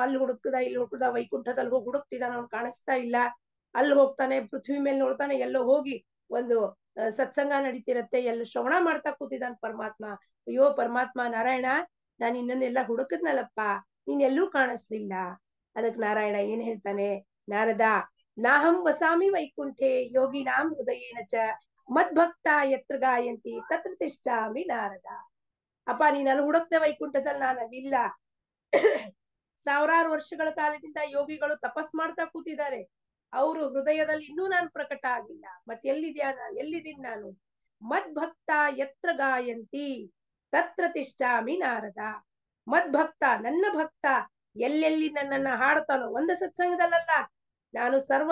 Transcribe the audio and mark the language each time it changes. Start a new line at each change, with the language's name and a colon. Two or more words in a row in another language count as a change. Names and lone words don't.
Kannada: ಅಲ್ಲಿ ಹುಡುಕ್ದ ಇಲ್ಲಿ ಹುಡುಕ್ದ ವೈಕುಂಠದಲ್ಲಿ ಹೋಗಿ ಹುಡುಕ್ತಿದಾನ ಅವ್ನು ಕಾಣಿಸ್ತಾ ಇಲ್ಲ ಅಲ್ಲಿ ಹೋಗ್ತಾನೆ ಪೃಥ್ವಿ ಮೇಲೆ ನೋಡ್ತಾನೆ ಎಲ್ಲೋ ಹೋಗಿ ಒಂದು ಸತ್ಸಂಗ ನಡೀತಿರತ್ತೆ ಎಲ್ಲ ಶ್ರವಣ ಮಾಡ್ತಾ ಕೂತಿದ್ದಾನ ಪರಮಾತ್ಮ ಅಯ್ಯೋ ಪರಮಾತ್ಮ ನಾರಾಯಣ ನಾನು ಇನ್ನನ್ನೆಲ್ಲ ಹುಡುಕದ್ನಲ್ಲಪ್ಪ ನೀನ್ ಎಲ್ಲೂ ಕಾಣಿಸ್ಲಿಲ್ಲ ಅದಕ್ ನಾರಾಯಣ ಏನ್ ಹೇಳ್ತಾನೆ ನಾರದ
Sanskrit: ನಾಹಂ ವಸಾಮಿ ವೈಕುಂಠೆ ಯೋಗಿನಾಂ ಹೃದಯೇನ ಚ ಮದ್ಭಕ್ತ ಯತ್ರ ಗಾಯಂತಿ ತತ್ರ ತಿಷ್ಠಾಮಿ ನಾರದ
Kannada: ಅಪ್ಪ ನೀನ್ ಅಲ್ಲಿ ಹುಡುಕ್ತೆ ವೈಕುಂಠದಲ್ಲಿ ನಾನು ಅಲ್ಲಿಲ್ಲ ಸಾವಿರಾರು ವರ್ಷಗಳ ಕಾಲದಿಂದ ಯೋಗಿಗಳು ತಪಸ್ ಮಾಡ್ತಾ ಕೂತಿದ್ದಾರೆ ಅವರು ಹೃದಯದಲ್ಲಿ ಇನ್ನೂ ನಾನು ಪ್ರಕಟ ಆಗಿಲ್ಲ ಮತ್ತೆ ಎಲ್ಲಿದ್ದೀನಿ ನಾನು
Sanskrit: ಮದ್ಭಕ್ತ ಯತ್ರ ಗಾಯಂತಿ ತತ್ರ ತಿಷ್ಠಾಮಿ ನಾರದ
Kannada: ಮದ್ಭಕ್ತ ನನ್ನ ಭಕ್ತ ಎಲ್ಲೆಲ್ಲಿ ನನ್ನನ್ನ ಹಾಡ್ತಾನೋ ಒಂದು ಸತ್ಸಂಗದಲ್ಲ ನಾನು ಸರ್ವ